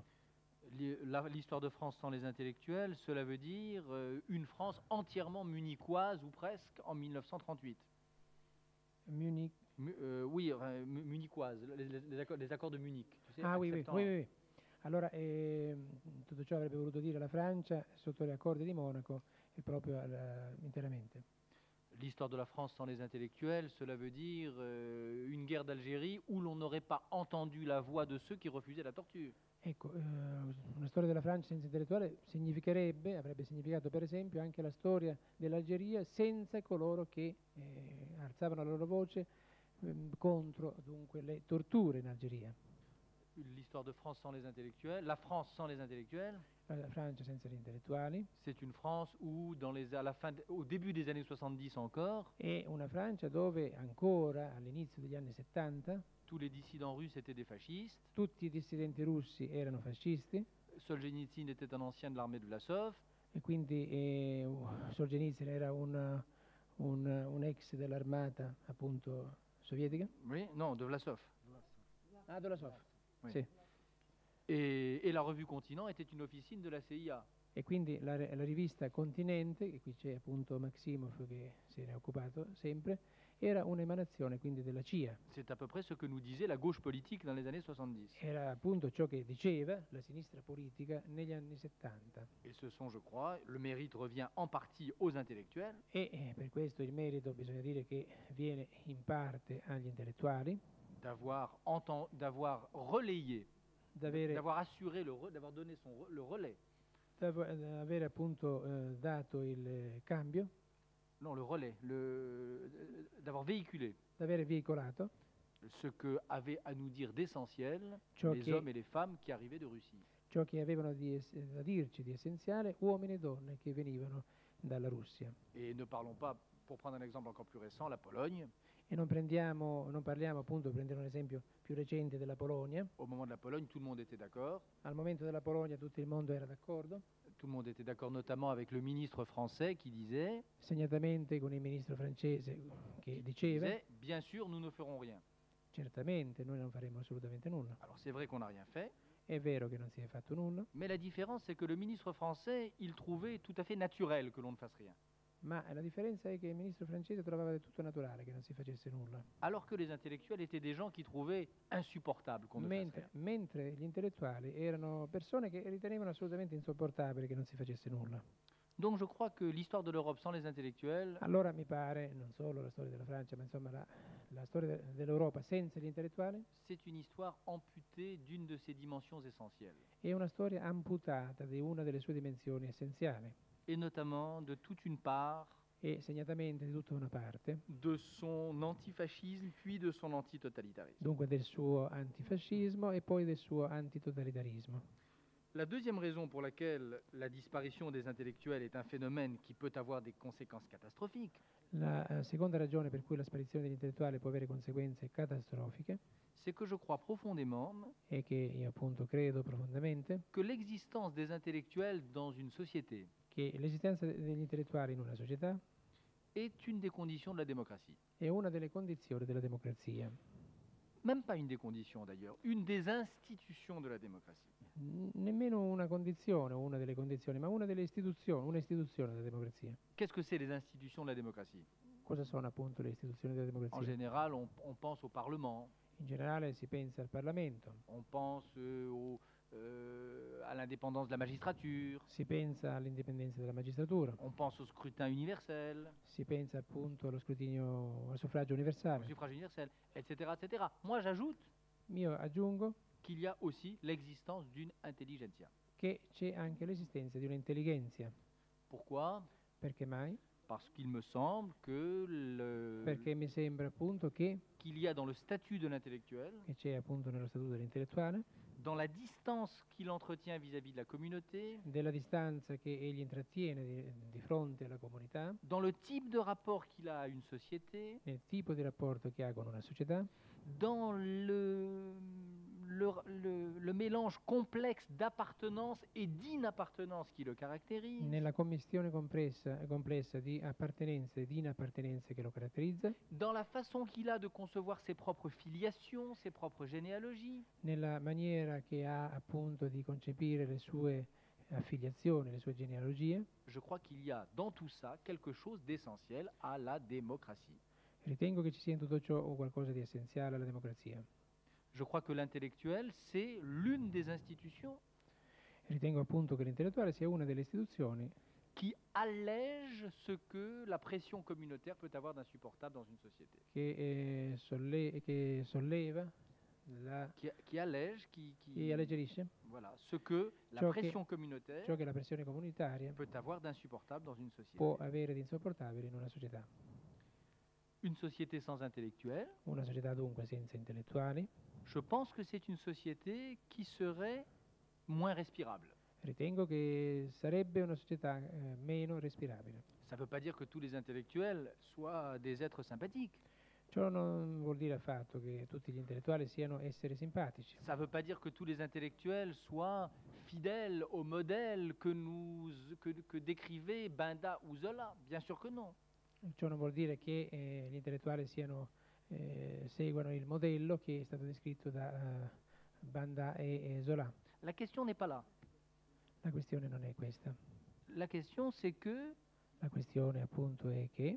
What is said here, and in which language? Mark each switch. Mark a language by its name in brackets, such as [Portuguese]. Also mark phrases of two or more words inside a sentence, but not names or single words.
[French] L'histoire de France sans les intellectuels, cela veut dire une France entièrement munichoise, ou presque, en 1938. Munich. Oui, munichoise, les accords de Munich. Tu sais, Ah oui, acceptant- oui. [Italian] Allora, tutto ciò avrebbe voluto dire la Francia sotto gli accordi di Monaco e proprio interamente. [French] L'histoire de la France sans les intellectuels, cela veut dire une guerre d'Algérie où l'on n'aurait pas entendu la voix de ceux qui refusaient la torture. [Italian] Ecco, una storia della Francia senza intellettuale avrebbe significato per esempio anche la storia dell'Algeria senza coloro che alzavano la loro voce contro dunque le torture in Algeria. [French] L'histoire de France sans les intellectuels, la France sans les intellectuels, [Italian] La Francia senza gli intellettuali [French] c'est une France où, au début des années 70 encore, [Italian] è una Francia dove ancora all'inizio degli anni 70 [French] tous les dissidents russes étaient des fascistes. [Italian] tutti i dissidenti russi erano fascisti [French] Solzhenitsyn était un ancien de l'armée de Vlasov. [Italian] e quindi Solzhenitsyn era un ex dell'armata appunto sovietica. [French] Oui, non, de Vlasov. Ah, Vlasov. Oui. [Italian] Sì. [French] Et la revue Continent était une officine de la CIA. [Italian] E quindi la rivista Continente, e qui c'è appunto Maximov che se ne è occupato sempre, era un'emanazione quindi della CIA. [French] C'est à peu près ce que nous disait la gauche politique dans les années 70. [Italian] Era appunto ciò che diceva la sinistra politica negli anni 70. [French] Et ce sont, je crois, le mérite revient en partie aux intellectuels. [Italian] E per questo il merito bisogna dire che viene in parte agli intellettuali. [French] D'avoir relayé, d'avoir assuré, d'avoir donné le relais. [Italian] Avere appunto dato il cambio. [French] Non, le relais, d'avoir véhiculé. [Italian] D'aver veicolato. [French] Ce que avaient à nous dire d'essentiel les hommes et les femmes qui arrivaient de Russie. [Italian] Ciò che avevano da dirci di essenziale uomini e donne che venivano dalla Russia. [French] Et ne parlons pas, pour prendre un exemple encore plus récent, la Pologne. [Italian] E non parliamo appunto, prendere un esempio più recente della Polonia. [French] Au moment de la Pologne, tout le monde était d'accord. [Italian] Al momento della Polonia tutto il mondo era d'accordo. [French] Tout le monde était d'accord, notamment avec le ministre français qui disait... [Italian] Segnatamente con il ministro francese che diceva... [French] bien sûr, nous ne ferons rien. [Italian] Certamente, noi non faremo assolutamente nulla. [French] Alors c'est vrai qu'on n'a rien fait. [Italian] È vero che non si è fatto nulla. [French] Mais la différence, c'est que le ministre français, il trouvait tout à fait naturel que l'on ne fasse rien. [Italian] Ma la differenza è che il ministro francese trovava del tutto naturale che non si facesse nulla. [French] Alors que les intellectuels étaient des gens qui trouvaient insupportable qu'on ne fasse rien. [Italian] Mentre gli intellettuali erano persone che ritenevano assolutamente insopportabile che non si facesse nulla. [French] Donc je crois que l'histoire de l'Europe sans les intellectuels... [Italian] Allora mi pare, non solo la storia della Francia, ma insomma la storia dell'Europa senza gli intellettuali... [French] C'est une histoire amputée d'une de ses dimensions essentielles. [Italian] È una storia amputata di una delle sue dimensioni essenziali. [French] Et notamment de toute une part... [Italian] E segnatamente di tutta una parte... [French] de son antifascisme, puis de son antitotalitarisme. [Italian] Dunque del suo antifascismo e poi del suo antitotalitarismo. [French] La deuxième raison pour laquelle la disparition des intellectuels est un phénomène qui peut avoir des conséquences catastrophiques, [Italian] la seconda ragione per cui la sparizione degli intellettuali può avere conseguenze catastrofiche, [French] c'est que je crois profondément [Italian] e che io appunto credo profondamente [French] que l'existence des intellectuels dans une société [Italian] che l'esistenza degli intellettuali in una società [French] est une des conditions de la démocratie. [Italian] È una delle condizioni della democrazia. [French] Même pas une des conditions d'ailleurs, une des institutions de la démocratie. [Italian] Nemmeno una condizione o una delle condizioni, ma una delle istituzioni, un'istituzione della democrazia. [French] Qu'est-ce que c'est les institutions de la démocratie? [Italian] Cosa sono appunto le istituzioni della democrazia? [French] En général, on pense au Parlement. [Italian] In generale si pensa al Parlamento. [French] On pense à l'indépendance de la magistrature. [Italian] Si pensa all'indipendenza della magistratura. [French] On pense au scrutin universel. [Italian] Si pensa appunto allo scrutinio, al suffragio universale. [French] Au suffrage universel, etc., etc. Moi, j'ajoute [Italian] Io aggiungo [French] qu'il y a aussi l'existence d'une intelligentsia. [Italian] Che c'è anche l'esistenza di un'intelligenza. [French] Pourquoi? [Italian] Perché mai? [French] Parce qu'il me semble que [Italian] Perché mi sembra appunto [French] qu'il y a dans le statut de l'intellectuel, [Italian] che c'è appunto nello statuto dell'intellettuale, [French] dans la distance qu'il entretient vis-à-vis de la communauté, [Italian] della distanza che egli intrattiene di fronte alla comunità, [French] dans le type de rapport qu'il a à une société, [Italian] nel tipo di rapporto che ha con una società, [French] dans le mélange complexe d'appartenance et d'inappartenance qui le caractérise, [Italian] nella commistione complessa di appartenenze e di inappartenenze che lo caratterizza, [French] dans la façon qu'il a de concevoir ses propres filiations, ses propres généalogies, [Italian] nella maniera che ha appunto di concepire le sue affiliazioni, le sue genealogie. [French] Je crois qu'il y a dans tout ça quelque chose d'essentiel à la démocratie. [Italian] Ritengo che ci sia in tutto ciò qualcosa di essenziale alla democrazia. [French] Je crois que l'intellectuel, c'est l'une des institutions [Italian] Ritengo appunto che l'intellettuale sia una delle istituzioni [French] qui allège ce que la pression communautaire peut avoir d'insupportable dans une société. [Italian] che solleva, [French] Qui allège, [Italian] che alleggerisce [French] voilà, ce que la [Italian] ciò che, [French] pression communautaire [Italian] ciò che la pressione comunitaria [French] peut avoir d'insupportable dans une société. [Italian] può avere di insopportabile in una società. [French] Une société sans intellectuels, [Italian] Una società dunque senza intellettuali, [French] je pense que c'est une société qui serait moins respirable. [Italian] ritengo che sarebbe una società meno respirabile. [French] Ça ne veut pas dire que tous les intellectuels soient des êtres sympathiques. [Italian] Ciò non vuol dire affatto che tutti gli intellettuali siano esseri simpatici. [French] Ça ne veut pas dire que tous les intellectuels soient fidèles au modèle que décrivait Benda ou Zola. Bien sûr que non. [Italian] Ciò non vuol dire che gli intellettuali seguano il modello che è stato descritto da Banda e Zola. [French] La question n'est pas là. [Italian] La questione non è questa. [French] La question c'est que, [Italian] La questione appunto è che,